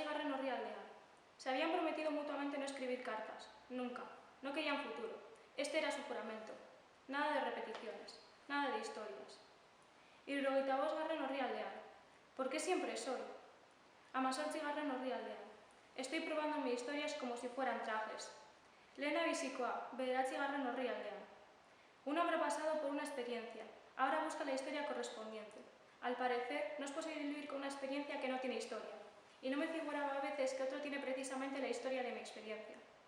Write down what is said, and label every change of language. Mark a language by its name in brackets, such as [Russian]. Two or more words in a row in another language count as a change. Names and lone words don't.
[Spanish] orrialdean, se habían prometido mutuamente no escribir cartas, nunca, no querían futuro. Este era su juramento. Nada de repeticiones, nada de historias. 75. orrialdean, ¿por qué siempre solo? 18. orrialdean, estoy probando mis historias como si fueran trajes. [Basque] Lehena bizikoa, 9. orrialdean. [Spanish] Un hombre ha pasado por una experiencia, ahora busca la historia correspondiente. Al parecer, no es posible vivir con una experiencia que no tiene historia, y no me figuraba a veces que otro tiene precisamente la historia de mi experiencia.